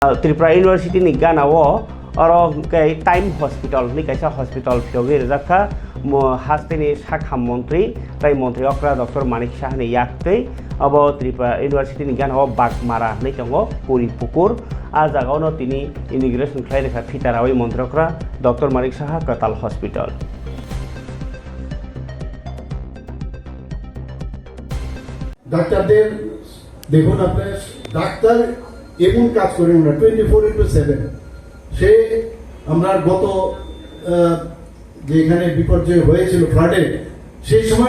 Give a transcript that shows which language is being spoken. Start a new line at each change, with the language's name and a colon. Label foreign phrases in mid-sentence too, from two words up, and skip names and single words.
Kok Borok: त्रिपुरा यूनिवर्सिटी नि गानाओ अरो के टाइम हॉस्पिटल नि कैसा हॉस्पिटल फियोगे रखा हास्तेनि शाखा मंत्री ताई मंत्री अक्रा डॉक्टर मानिक शाह ने याक्ते अब त्रिपुरा यूनिवर्सिटी नि गानाओ बागमारा नि चंगो पुरी पुकुर आ जागाव न तिनी इमिग्रेशन खाइ रेखा फिटारावै मंत्री अक्रा डॉक्टर मानिक शाह कताल हॉस्पिटल
Bangla: ডাক্তারদের দেখুন আপনার ডাক্তার এমন কাজ করেন না 24/7 সে আমরা গত যেখানে বিপর্যয় হয়েছিল ফ্লাডে সেই সময়